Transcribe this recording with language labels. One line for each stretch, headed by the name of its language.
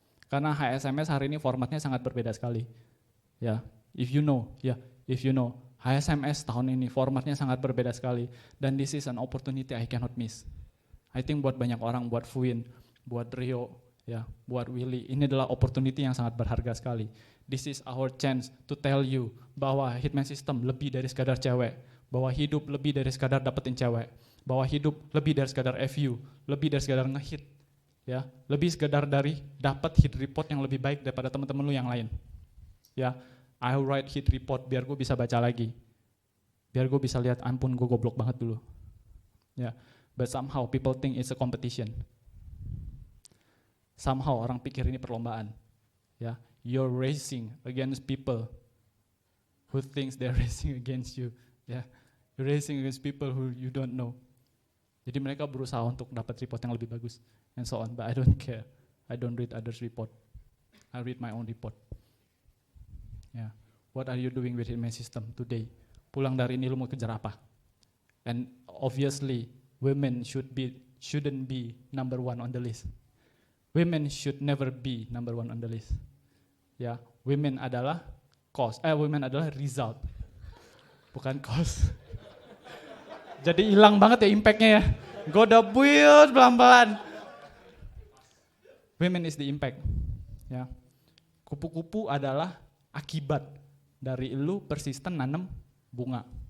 Indonesian: Karena HSMS hari ini formatnya sangat berbeda sekali. Ya,
English: if you know,
Indonesian: HSMS tahun ini formatnya sangat berbeda sekali.
English: Dan this is an opportunity I cannot miss. I think
Indonesian: buat banyak orang, buat Fuin, buat Rio, ya, buat Willy, ini adalah opportunity yang sangat berharga sekali.
English: This is our chance to tell you
Indonesian: bahwa Hitman System lebih dari sekadar cewek, bahwa hidup lebih dari sekadar dapetin cewek, bahwa hidup lebih dari sekadar FU, lebih dari sekadar ngehit, ya, lebih sekadar dari dapat hit report yang lebih baik daripada teman-teman lu yang lain. Ya,
English: I write hit report
Indonesian: biar gue bisa baca lagi, biar gue bisa lihat ampun gue goblok banget dulu.
English: Ya, but somehow people think it's a competition. Somehow
Indonesian: orang pikir ini perlombaan.
English: Ya, you're racing against people who thinks they're racing against you. Ya, you're racing against people who you don't know.
Indonesian: Jadi mereka berusaha untuk dapat report yang lebih bagus
English: and so on. But I don't care. I don't read others' report. I read my own report. Ya, what are you doing with Hitman System today?
Indonesian: Pulang dari ini lu mau kejar apa?
English: And obviously, women shouldn't be number 1 on the list. Women should never be number 1 on the list.
Indonesian: Ya, women adalah women adalah result, bukan cause. Jadi hilang banget ya impactnya ya. Gue udah build pelan-pelan.
English: Women is the impact.
Indonesian: Ya, kupu-kupu adalah akibat dari lu persisten nanam bunga.